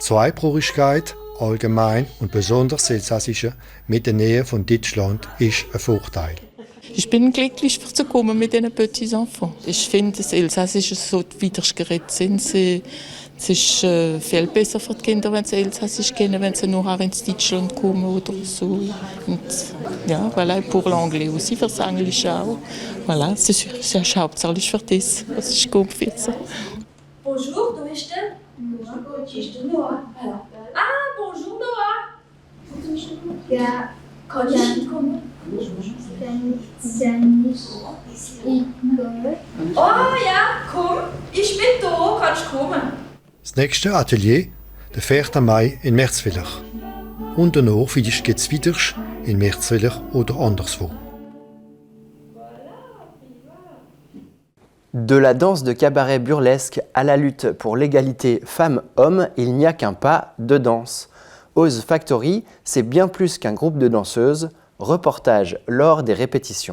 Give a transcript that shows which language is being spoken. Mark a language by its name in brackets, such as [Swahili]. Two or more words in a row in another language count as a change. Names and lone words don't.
[German] Zweisprachigkeit, allgemein und besonders Elsässische mit der Nähe von Deutschland ist ein Vorteil. Ich bin glücklich zu kommen mit diesen [French] Petits Enfants. [German] Ich finde, das Elsässische so wieder geredet sind. Es ist viel besser für die Kinder, wenn sie Elsässisch kennen, wenn sie nachher ins Deutschland kommen oder so. Und ja, [French] voilà, pour l'anglais aussi, [German] für das Englische auch. Voilà, es ist hauptsächlich für das, was ich gut finde. Bonjour, du bist der? Hier ist der Noah. [French] Ah, bonjour Noah. [German] Ja, Kann ich kommen? wenn es ja nicht egal. Oh ja, komm. Ich bin da, kannst kommen. Das nächste Atelier, der 4. Mai in Merzwiller. Und danach geht es wieder in Merzwiller oder anderswo. [French] De la danse de cabaret burlesque à la lutte pour l'égalité femmes-hommes, il n'y a qu'un pas de danse. Oz Factory, c'est bien plus qu'un groupe de danseuses. Reportage lors des répétitions.